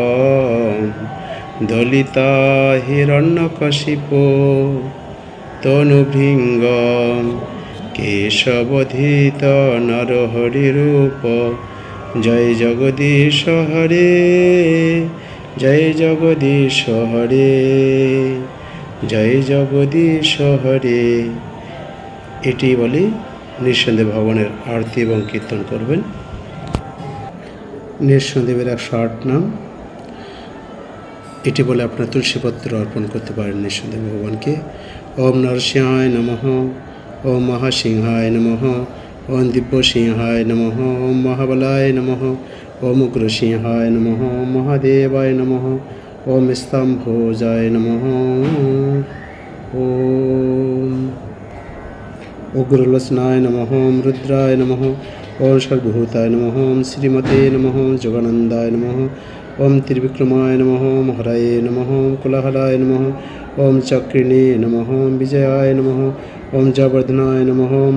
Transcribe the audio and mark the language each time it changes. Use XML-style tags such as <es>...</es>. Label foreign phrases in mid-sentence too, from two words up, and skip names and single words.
<sa>দলিতা হিরণ্যকশিপু তনুভৃঙ্গ, কেশবধিত নরহরি রূপ, জয় জগদীশ হরে, জয় জগদীশ হরে, জয় জগদীশ হরে।</sa> <bn>এটি বলে নৃসিংহদেব ভগবানের আরতি এবং কীর্তন করবেন। নৃসিংহদেবের 108 নাম, এটি বলে আপনার তুলসীপত্র অর্পণ করতে পারেন নৃসিংহদেব ভগবানকে।</bn> <sa>ওম নরসিংহায় নমঃ, ওম মহাসিংহায় নমঃ, ওম দিব্যসিংহায় নমঃ, ওম মহাবলায় নমঃ, ওম উগ্রসিংহায় নমঃ, ওম মহাদেবায় নমঃ, ওম স্তম্ভোজায় নমঃ, ওম উগ্রলোচনায় নমঃ, ওম রুদ্রায় নমঃ, ওম সর্বভূতায় নমঃ, ওম শ্রীমতে নমঃ, যোগানন্দায় নমঃ, ওম ত্রিবিক্রমায় নমঃ, ওম হরায়ে নমঃ, ওম কোলাহলায় নমঃ, ওম চক্রিণে নমঃ, ওম বিজয়ায় নমঃ, ওম জবর্ধনায় নমঃ, ওম</sa>